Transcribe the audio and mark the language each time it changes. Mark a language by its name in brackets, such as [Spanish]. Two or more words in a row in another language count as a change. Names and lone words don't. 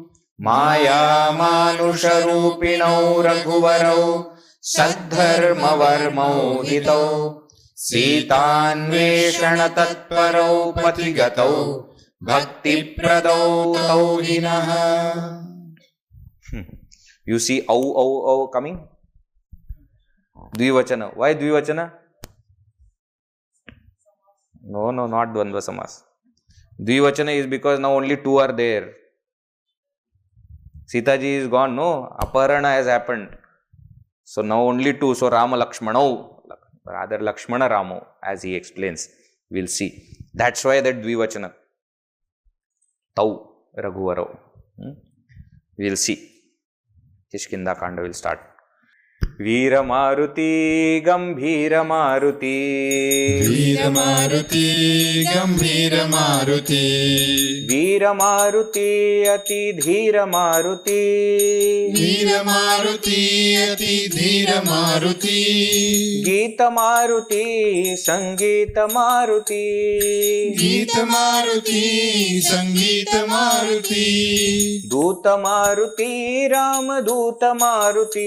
[Sanskrit] माया मानुष रूपिणौ रघुवरौ. सद्धर्म वर्मौ हितौ. सीतान्वेषण तत्परौ पथिगतौ. भक्ति प्रदौ तौहिनः. [English] You see au coming? Dvivachana. Why Dvivachana? No, not [Sanskrit] द्वन्द्व समास. [English] Dvivachana is because now only two are there. Sita Ji is gone, no? Aparana has happened. So now only two. So Rama Lakshmanau. Rather Lakshmana Ramo, as he explains. We'll see. That's why that Dvivachana. [Sanskrit] तौ रघुवरौ. [English] We'll see. Kishkinda Kanda will start. [Hindi] वीर मारुति गम्भीर मारुति. वीर मारुति गम्भीर मारुति. वीर मारुति अति धीर मारुति. धीर मारुति अति धीर मारुति गीत मारुति संगीत मारुति गीत मारुति संगीत मारुति दूत मारुति राम दूत मारुति